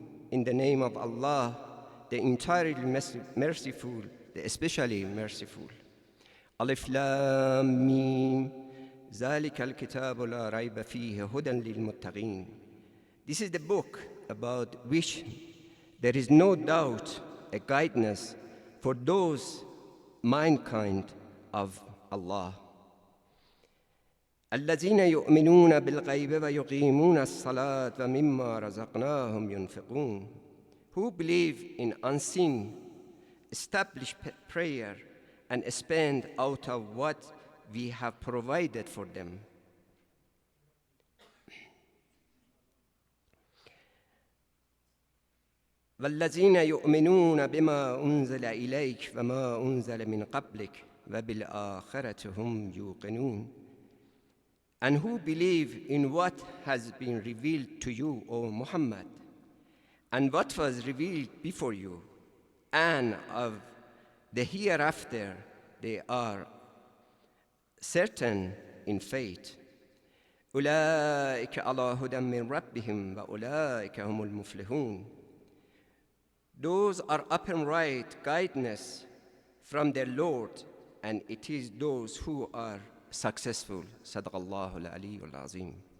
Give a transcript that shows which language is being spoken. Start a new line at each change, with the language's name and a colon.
English: In the name of Allah, the entirely merciful, the especially merciful. Alif Lam Mim.
Arabic: ذلك الكتاب لا ريب فيه هدى للمتقين.
English: This is the book about which there is no doubt, a guidance for those mankind of Allah.
Arabic: الذين يؤمنون بالغيب ويقيمون الصلاة ومما رزقناهم ينفقون.
English: Who believe in unseen, establish prayer and spend out of what we have provided for them.
Arabic: والذين يؤمنون بما أنزل إليك وما أنزل من قبلك وبالآخرة هم يوقنون.
English: And who believe in what has been revealed to you, O Muhammad, and what was revealed before you, and of the hereafter they are certain in faith.
Arabic: أولئك على هدى من ربهم وأولئك هم المفلحون.
English: Those are upright guidance from their Lord, and it is those who are successful.
Arabic: صدق الله العلي العظيم.